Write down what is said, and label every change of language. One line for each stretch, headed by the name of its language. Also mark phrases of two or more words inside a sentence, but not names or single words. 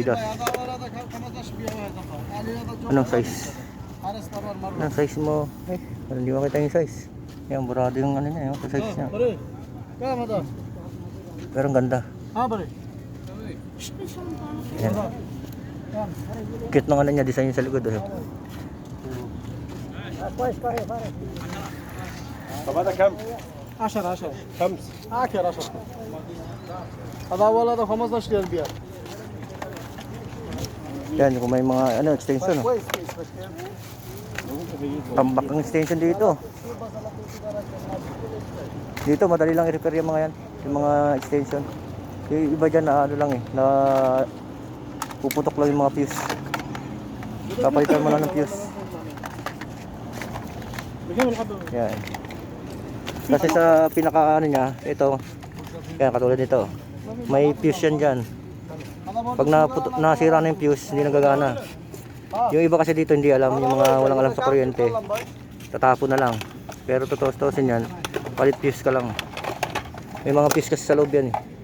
Filipino: Anong size? Anong size mo? Hindi makita yung size. Yan, burado yung niya, yung size niya. Pero ang ganda.
Hindi: हाँ बड़े
Filipino: Yan. Cute ng ano niya, design niya sa likod. Oh.
Arabic: طب هذا كم؟ 10 خمس. آخر 10 هذا أول هذا 15 ريال بيع
Filipino: Yan, kung may mga ano, extension. Oh.
Arabic: كويس كويس بس كم
Filipino: Tambak ang extension dito. Dito, madali lang i-repair yung mga yan. Yung mga extension. Yung iba dyan na ano lang eh, na puputok lang yung mga fuse. Kapalitan mo lang ng fuse.
Arabic: بكم الحبة؟
Filipino: Yan. Kasi sa pinaka ano niya, ito, yan katulad nito. May fuse yan dyan. Pag nasira na yung fuse, hindi nagagana. Yung iba kasi dito hindi alam, yung mga walang alam sa kuryente, tatapon na lang. Pero totoo-tosin yan, palit fuse ka lang. May mga fuse kasi sa loob yan eh.